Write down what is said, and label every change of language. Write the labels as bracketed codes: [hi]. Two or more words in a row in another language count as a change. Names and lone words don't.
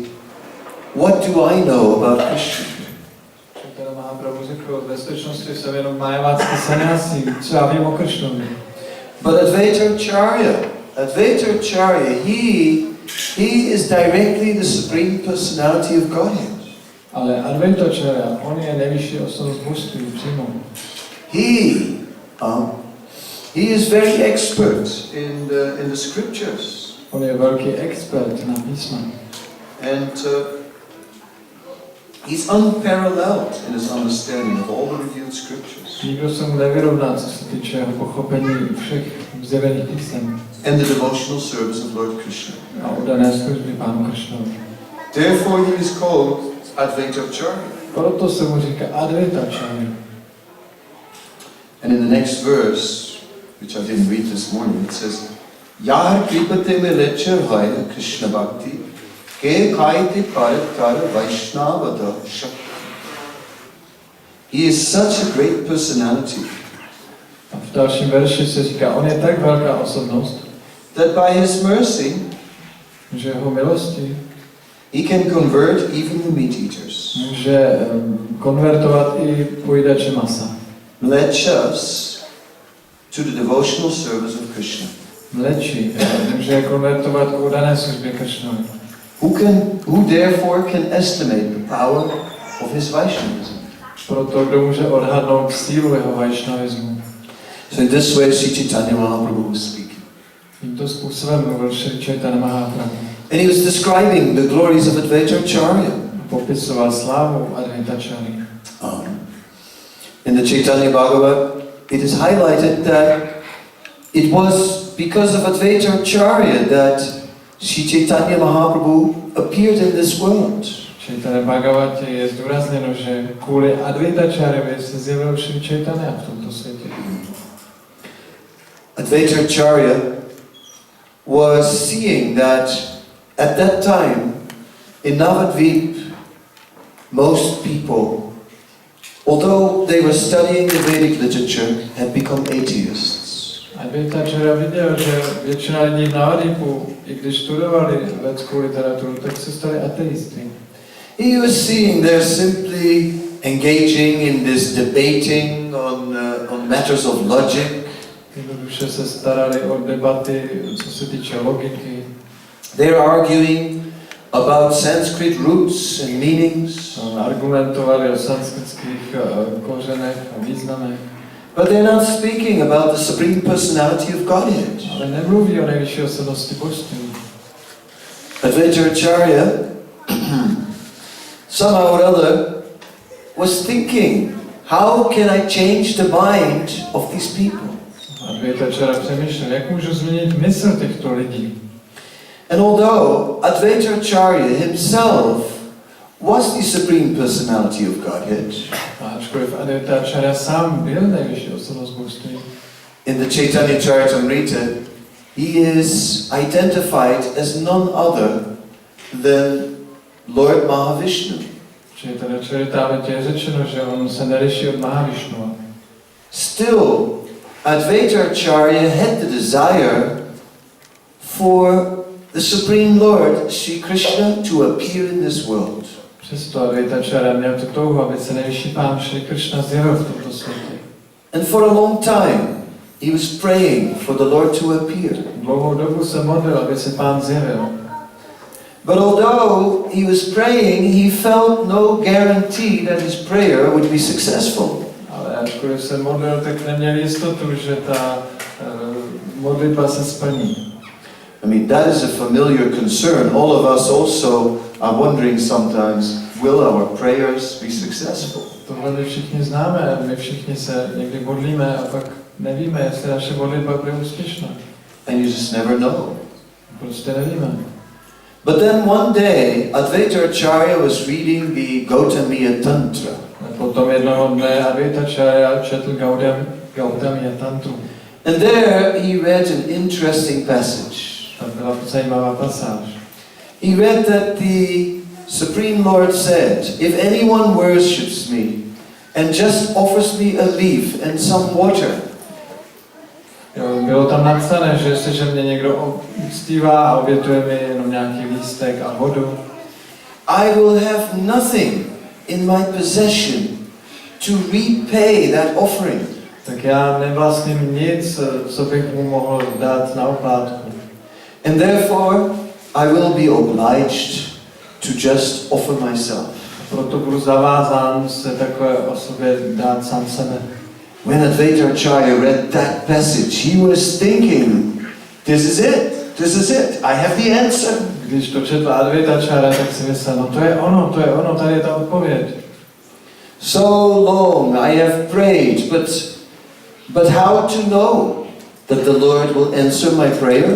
[en] What do I know about Krishna? But Advaita-charya, he is directly the Supreme Personality of Godhead. [cs] Ale Advaita-charya, on je nejvyšší osobnost božství přímo. [en] He is very expert in the scriptures. [cs] On je velký expert na písma. [en] And he's unparalleled in his understanding of all the revealed scriptures. [cs] Nikdo se mu nevyrovná, co se týče jeho pochopení všech zjevených písem. [en] And the devotional service of Lord Krishna. [cs] A oddané služby Pánu Krishnovi. [en] Therefore he is called Advaita-charya. [cs] Proto se mu říká Advaita-charya. [en] And in the next verse, which I didn't read this morning, it says, [bn] যার কৃপাতে মে লেকচার হয় কৃষ্ণ ভক্তি, কে কইতে পারতকার বৈষ্ণবদা শক্তি. [en] He is such a great personality. [cs] A v dalším verši se říká, on je tak velká osobnost, [en] that by his mercy, [cs] že jeho milosti, [en] he can convert even the meat eaters. [cs] Může konvertovat i pojídače masa. [en] Mlechas to the devotional service of Krishna. [cs] Mleči může konvertovat k oddané službě Krishnovi. [en] Who therefore can estimate the power of his Vaishnavism? [cs] Proto kdo může odhadnout sílu jeho Vaishnavismu. [en] So in this way Sri Chaitanya Mahaprabhu was speaking. [cs] Tímto způsobem mluvil Sri Chaitanya Mahaprabhu. [en] And he was describing the glories of Advaita-charya. [cs] Popisoval slávu Advaita-charya. [en] In the Chaitanya Bhagavat, it is highlighted that it was because of Advaita-charya that Sri Chaitanya Mahaprabhu appeared in this world. [cs] Chaitanya Bhagavatě je zdůrazněno, že kvůli Advaita-charyovi se zjevil Sri Chaitanya v tomto světě. [en] Advaita-charya was seeing that at that time in Navadvip, most people, although they were studying the Vedic literature, had become atheists. [cs] Advaita-charya viděl, že většina lidí v Navadvipu, i když studovali védskou literaturu, tak se stali ateisty. [en] He was seeing they're simply engaging in this debating on matters of logic. [cs] Jednoduše se starali o debaty, co se týče logiky. [en] They're arguing about Sanskrit roots and meanings. [cs] Argumentovali o sanskritských kořenech a významech. [en] But they're not speaking about the Supreme Personality of Godhead. [cs] Ale nemluví o nejvyšší osobnosti božství. [en] Advaita-acharya somehow or other was thinking, how can I change the mind of these people? [cs] Advaita-acharya přemýšlel, jak můžu změnit mysl těchto lidí. [en] And although Advaita-acharya himself was the Supreme Personality of Godhead, [cs] A ačkoliv Advaita-acharya sám byl nejvyšší osobnost božství, [en] in the Caitanya-caritamrita, he is identified as none other than Lord Mahavishnu. [cs] Čайтanya-caritamritě je řečeno, že on se neliší od Mahavišnua. [en] Still, Advaita-acharya had the desire for the Supreme Lord, Sri Krishna, to appear in this world. [cs] Přesto Advaita-acharya měl tu touhu, aby se nejvyšší pán Šri Krishna zjevil v tomto světě. [en] And for a long time, he was praying for the Lord to appear. [cs] Dlouhou dobu se modlil, aby se pán zjevil. [en] But although he was praying, he felt no guarantee that his prayer would be successful. [cs] Ale ačkoliv se modlil, tak neměl jistotu, že ta modlitba se splní. [en] I mean, that is a familiar concern. All of us also are wondering sometimes, will our prayers be successful? [cs] Tohle my všichni známe, my všichni se někdy modlíme a pak nevíme, jestli naše modlitba bude úspěšná. [en] And you just never know. [cs] Prostě nevíme. [en] But then one day, Advaita-acharya was reading the Caitanya-caritamrita. [cs] Potom jednoho dne Advaita-acharya četl Caitanya-caritamritu. [en] And there he read an interesting passage. [cs] Tam byla zajímavá pasáž. [en] He read that the Supreme Lord said, if anyone worships me and just offers me a leaf and some water, [cs] Bylo tam napsané, že jestliže mě někdo uctívá a obětuje mi jenom nějaký lístek a vodu, [en] I will have nothing in my possession to repay that offering. [cs] tak já nevlastním nic, co bych mu mohl dát na oplátku. [en] And therefore, I will be obliged to just offer myself. [cs] Proto budu zavázán se takové osobě dát sám sebe. [en] When Advaita-acharya read that passage, he was thinking, this is it, this is it, I have the answer. [cs] Když to četl Advaita-acharya, tak si myslel, no to je ono, tady je ta odpověď. [en] So long I have prayed, but how to know that the Lord will answer my prayer?